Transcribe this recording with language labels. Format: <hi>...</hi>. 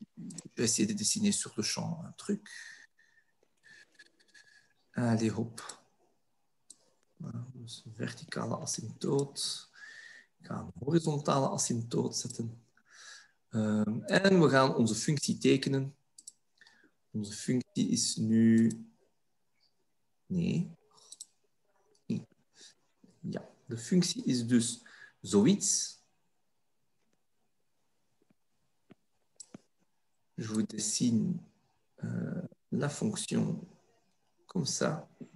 <fr>Je vais essayer de dessiner sur le champ un truc. Allez, hop.</fr> <nl>Dus een verticale asymptoot. Ik ga een horizontale asymptoot zetten. En we gaan onze functie tekenen. Onze functie is nu... Nee. Ja, de functie is dus zoiets.</nl> <fr>Je vous dessine la fonction comme ça.</fr>